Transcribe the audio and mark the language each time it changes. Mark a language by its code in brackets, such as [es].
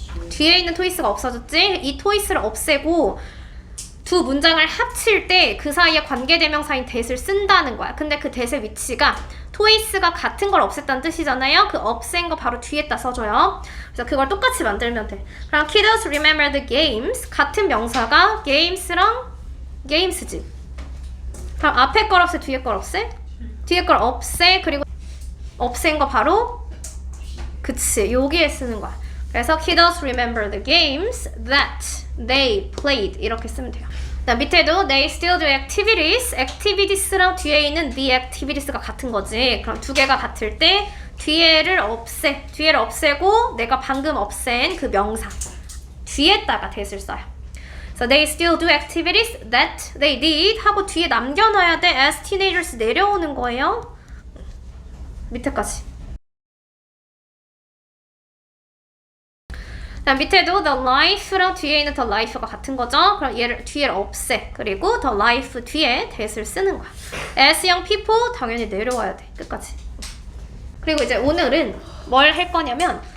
[ko] 뒤에 있는 twice가 없어졌지? 이 twice를 없애고 두 문장을 합칠 때 그 사이에 관계대명사인 that을 쓴다는 거야. 근데 그 that의 위치가 twice가 같은 걸 없앴다는 뜻이잖아요. 그 없앤 거 바로 뒤에다 써줘요. 그래서 그걸 똑같이 만들면 돼. 그럼 [en] kiddos remember the games [ko] 같은 명사가 games랑 games지. 그럼 앞에 걸 없애 뒤에 걸 없애? 뒤에 걸 없애 그리고 없앤 거 바로 그치 여기에 쓰는 거야. [en] 그래서 kiddos remember the games that they played [ko] 이렇게 쓰면 돼요. 밑에도 [en] they still do activities [ko] activities랑 뒤에 있는 the activities가 같은 거지. 그럼 두 개가 같을 때 뒤에를 없애고 내가 방금 없앤 그 명사 뒤에다가 that을 써요. [en] So they still do activities that they did [ko] 하고 뒤에 남겨놔야 돼. [en] as teenagers [ko] 내려오는 거예요. 밑에까지. 밑에도 the life랑 뒤에 있는 the life가 같은 거죠. 그럼 얘를 뒤에를 없애. 그리고 the life 뒤에 that을 쓰는 거야. [en] as young people [ko] 당연히 내려와야 돼. 끝까지. 그리고 이제 오늘은 뭘 할 거냐면